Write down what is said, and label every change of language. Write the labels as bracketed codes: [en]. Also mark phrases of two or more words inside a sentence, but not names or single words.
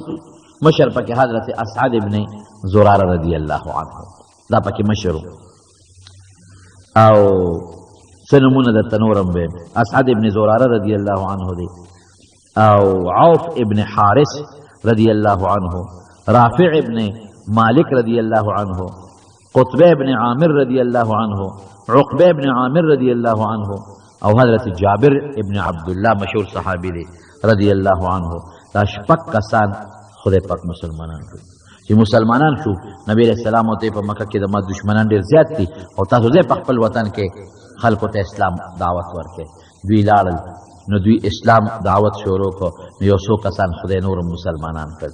[ps] مشر پکې حضرت اسعد ابن زراره [ar] رضی الله عنه، [ps] دا پکې مشر و. او څه نومونه درته نورم ویم، اسعد ابن زراره [ar] رضی الله عنه [ps] دی، او عوف ابن حارث [ar] رضی الله عنه، [ps] رافع ابن مالک [ar] رضی اللہ عنہ، [ps] قطبہ ابن عامر [ar] رضی اللہ عنہ، [ps] عقبہ ابن عامر [ar] رضی اللہ عنہ، [ps] او حضرت جابر ابن عبداللہ مشہور صحابی دی [ar] رضی اللہ عنہ. [ps] دا شپږ کسان خدای پاک مسلمانان شو. چې مسلمانان شو، نبی [ar] علیہ السلام [ps] ته په مکه کې د ما دشمنان ډېر زیات دي او تاسو دې په خپل وطن کې خلکو ته اسلام دعوت ورکړي. دوی لاړل، نو دوی اسلام دعوت شروع کړ، نو یو څو کسان خدای نور مسلمانان کړل.